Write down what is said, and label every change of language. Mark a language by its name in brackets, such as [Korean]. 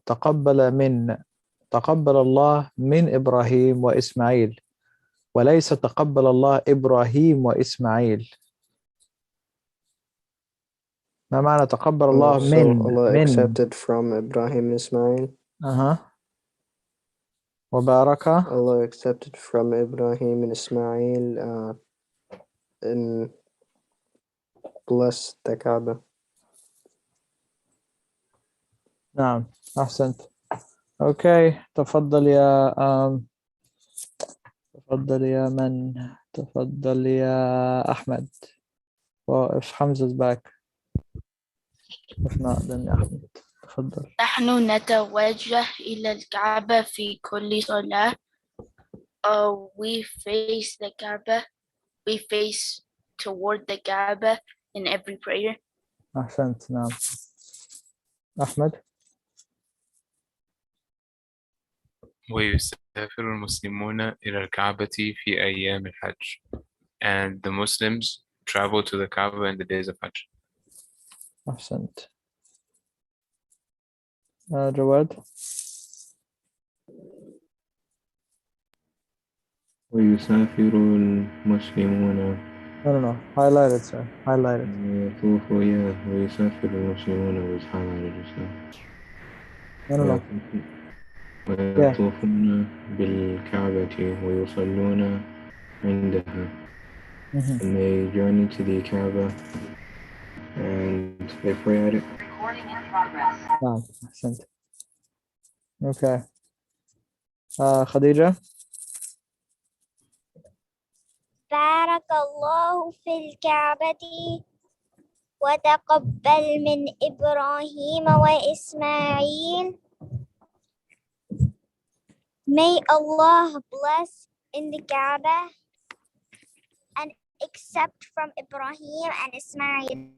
[Arabic] تقبل الله من إبراهيم وإسماعيل. وليس تقبل الله إبراهيم وإسماعيل. ما معنى تقبل الله [English] So Allah [Arabic] من [English] accepted from Ibrahim and Ismail. [Arabic] وبارك [English] Allah accepted from Ibrahim and Ismail and blessed the Kaaba. [Arabic] نعم أحسنت. أوكي تفضل يا تفضل يا من تفضل يا أحمد. [English] Well, if Hamza's back. If not, then Ahmed. تفضل. [Arabic] نحن نتوجه إلى الكعبة في كل صلاة. [English] We face the Kaaba. We face toward the Kaaba in every prayer. [Arabic] أحسنت. نعم. أحمد. ويسافر المسلمون إلى الكعبة في أيام الحج. [English] And the Muslims travel to the Kaaba in the days of Hajj. [Arabic] أحسنت. جواد. ويسافر المسلمون [English] No. Highlight it, sir. Highlight it. [Arabic] ويسافر المسلمون [English] was highlighted just now. No. [Arabic] ويطوفون بالكعبة ويصلون عندها. [English] And they journey to the Kaaba and they pray at it. Recording in progress. [Arabic] نعم أحسنت. Okay. خديجة. بارك الله في الكعبة وتقبل من إبراهيم وإسماعيل. [English] May Allah bless in the Kaaba and accept from Ibrahim and Ismail.